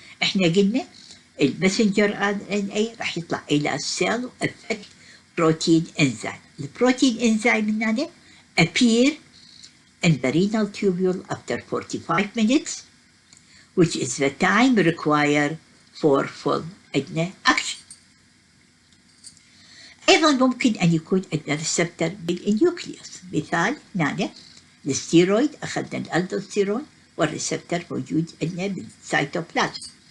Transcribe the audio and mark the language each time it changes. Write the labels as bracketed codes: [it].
[ar] احنا قلنا المسنجر RNA راح يطلع إلى السيل و [en] affect protein enzyme. The protein enzyme هنا appear in the renal tubule after 45 minutes, which is the time required for full action. [ar] أيضا ممكن أن يكون عندنا ريسبتر بالنيوكليوس. مثال هنا الستيرويد أخذنا الألدوستيرون والريسبتر موجود عندنا بالسيتوبلازم.